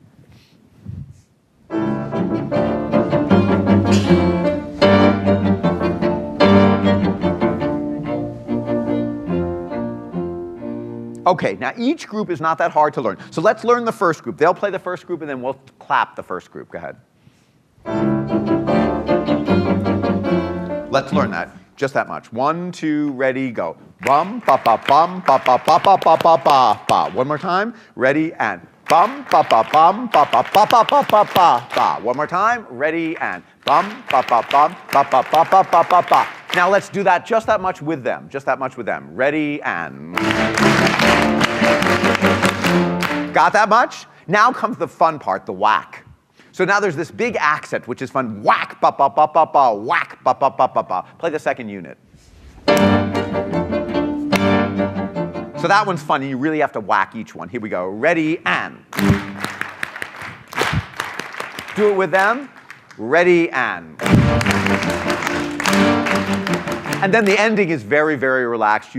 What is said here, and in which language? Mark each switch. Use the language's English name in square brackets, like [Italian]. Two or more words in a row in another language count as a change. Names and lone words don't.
[English] Okay, now each group is not that hard to learn. So let's learn the first group. They'll play the first group, and then we'll clap the first group. Go ahead. Let's learn that. Just that much. 1, 2, ready, go. Bum, ba, ba, bum, ba, ba, ba, ba, ba, ba, ba, ba. One more time. Ready, and bum, ba, ba, bum, ba, ba, ba, ba, ba, ba, ba, ba. One more time. Ready, and bum, ba, ba, bum, ba, ba, ba, ba, ba, ba, ba. Now let's do that just that much with them. Just that much with them. Ready, and... Got that much? Now comes the fun part, the whack. So now there's this big accent, which is fun. Whack, ba, ba, ba, ba, ba, whack, ba, ba, ba, ba, ba. Play the second unit. So that one's fun, and you really have to whack each one. Here we go. Ready, and. Do it with them. Ready, and. And then the ending is very, very relaxed.